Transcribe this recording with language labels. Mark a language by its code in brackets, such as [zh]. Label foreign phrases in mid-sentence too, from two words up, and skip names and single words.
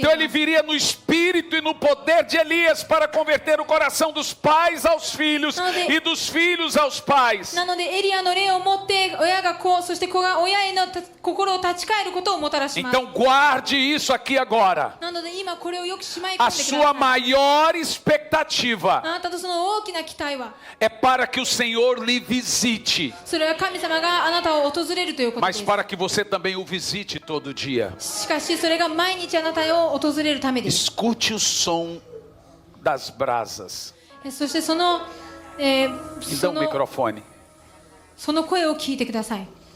[pt] Então [ja] ま [pt] ele [ja] す [pt] viria no espírito e no poder de Elias para converter o coração dos pais aos filhos e dos filhos aos pais. [ja] なのでエリアの霊を持って親が子そして子が親への心を立ち返ることをもたらします [pt] Então guarde isso aqui agora. [ja] なので今これをよくしまい込 [pt] A [ja] んでくだ [pt] sua [ja] さい [pt] maior expectativa [ja] あなたとその大きな期待は [pt] é para que o Senhor lhe visite, [ja] それは神様があなたを訪れるということで [pt] mas [ja] す [pt] para que você também o visite todo dia. [ja] しかしそれが毎日あなたを訪れるためです [pt] Escute o som das brasas. [ja] そしてその、 [pt] Me dá [ja] そ [pt] um [ja] の [pt] microfone. [ja] その声を聞いてください